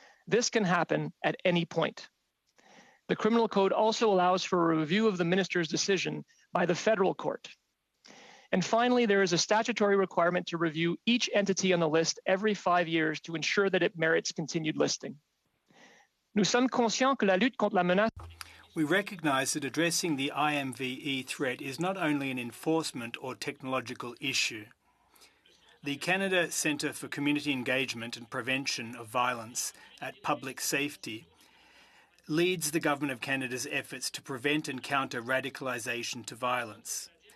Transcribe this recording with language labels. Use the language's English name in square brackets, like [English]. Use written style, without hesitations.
[English] This can happen at any point. The Criminal Code also allows for a review of the Minister's decision by the federal court. And finally, there is a statutory requirement to review each entity on the list every 5 years to ensure that it merits continued listing. [French] Nous sommes conscients que la lutte contre la menace. [English] We recognise that addressing the IMVE threat is not only an enforcement or technological issue. The Canada Centre for Community Engagement and Prevention of Violence at Public Safety leads the Government of Canada's efforts to prevent and counter radicalisation to violence.